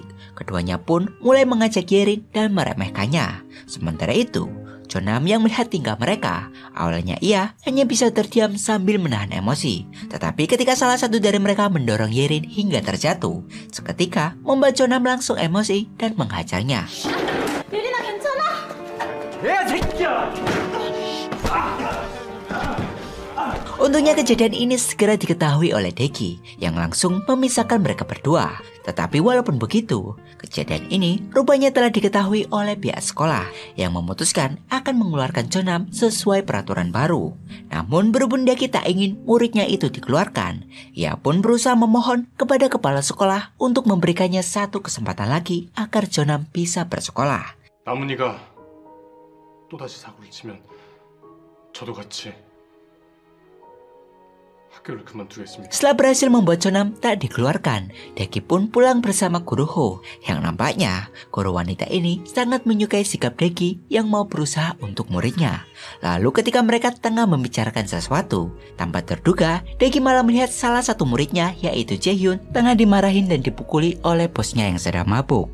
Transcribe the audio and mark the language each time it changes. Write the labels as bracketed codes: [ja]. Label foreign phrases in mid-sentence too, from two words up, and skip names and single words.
[id] Keduanya pun mulai mengajak Yerin dan meremehkannya. Sementara itu, Jo Nam yang melihat tingkah mereka, awalnya ia hanya bisa terdiam sambil menahan emosi. Tetapi ketika salah satu dari mereka mendorong Yerin hingga terjatuh, seketika membuat Jo Nam langsung emosi dan menghajarnya. [ko] 예린아 괜찮아? [id] Untungnya kejadian ini segera diketahui oleh Daegi yang langsung memisahkan mereka berdua. Tetapi walaupun begitu, kejadian ini rupanya telah diketahui oleh pihak sekolah yang memutuskan akan mengeluarkan Jo Nam sesuai peraturan baru. Namun berhubung Daegi tak ingin muridnya itu dikeluarkan, ia pun berusaha memohon kepada kepala sekolah untuk memberikannya satu kesempatan lagi agar Jo Nam bisa bersekolah. [ko] 나문이가 또다시 사고를 치면 저도 같이 학교를 그만두겠습니다. [id] Setelah berhasil membuat Jo Nam tak dikeluarkan, Daegi pun pulang bersama guru Ho. Yang nampaknya guru wanita ini sangat menyukai sikap Daegi yang mau berusaha untuk muridnya. Lalu ketika mereka tengah membicarakan sesuatu, tanpa terduga Daegi malah melihat salah satu muridnya yaitu Jaehyun tengah dimarahin dan dipukuli oleh bosnya yang sedang mabuk.